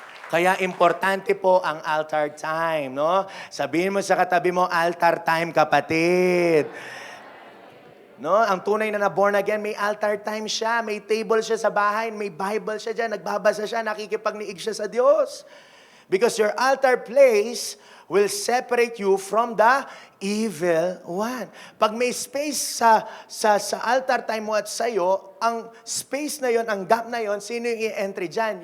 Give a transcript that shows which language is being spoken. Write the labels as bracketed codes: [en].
[tl] Kaya importante po ang altar time, no? Sabihin mo sa katabi mo, altar time, kapatid. No, ang tunay na born again, may altar time siya, may table siya sa bahay, may Bible siya dyan, nagbabasa siya, nakikipagniig siya sa Diyos. [en] Because your altar place will separate you from the evil one. [tl] Pag may space sa altar time mo at sa'yo, ang space na yon, ang gap na yon, sino yung i-entry dyan?